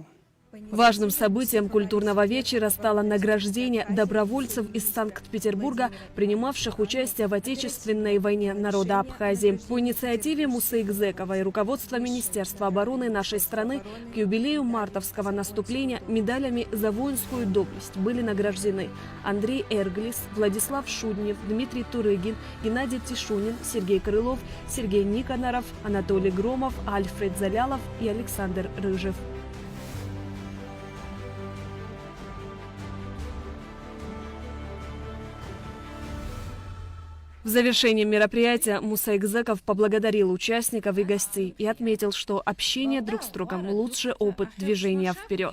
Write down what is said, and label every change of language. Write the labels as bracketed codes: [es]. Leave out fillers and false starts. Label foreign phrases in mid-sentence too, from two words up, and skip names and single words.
[ru] Важным событием культурного вечера стало награждение добровольцев из Санкт-Петербурга, принимавших участие в Отечественной войне народа Абхазии. По инициативе Мусы Экзекова и руководства Министерства обороны нашей страны к юбилею мартовского наступления медалями за воинскую доблесть были награждены Андрей Эрглис, Владислав Шуднев, Дмитрий Турыгин, Геннадий Тишунин, Сергей Крылов, Сергей Никоноров, Анатолий Громов, Альфред Залялов и Александр Рыжев. В завершении мероприятия Муса Экзеков поблагодарил участников и гостей и отметил, что общение друг с другом – лучший опыт движения вперед.